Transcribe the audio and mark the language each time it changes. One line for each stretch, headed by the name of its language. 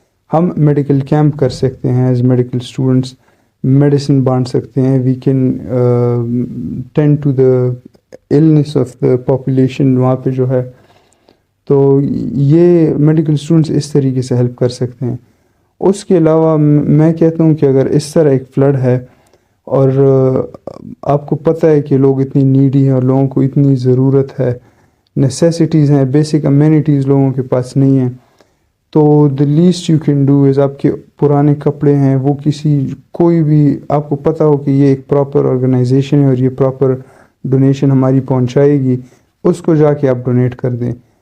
Urdu: ہم medical camp کر سکتے ہیں ایز میڈیکل اسٹوڈنٹس، میڈیسن بانٹ سکتے ہیں.
English: we can tend to the illness of the population
Urdu: وہاں پہ جو ہے. تو یہ میڈیکل اسٹوڈنٹس اس طریقے سے ہیلپ کر سکتے ہیں. اس کے علاوہ میں کہتا ہوں کہ اگر اس طرح ایک فلڈ ہے اور آپ کو پتہ ہے کہ لوگ اتنی نیڈی ہیں اور لوگوں کو اتنی ضرورت ہے، نیسیسٹیز ہیں، بیسک امینٹیز لوگوں کے پاس نہیں ہیں، تو
English: the least you can do is,
Urdu: آپ کے پرانے کپڑے ہیں وہ کوئی بھی آپ کو پتہ ہو کہ یہ ایک پراپر آرگنائزیشن ہے اور یہ پراپر ڈونیشن ہماری پہنچائے گی، اس کو جا کے آپ ڈونیٹ کر دیں.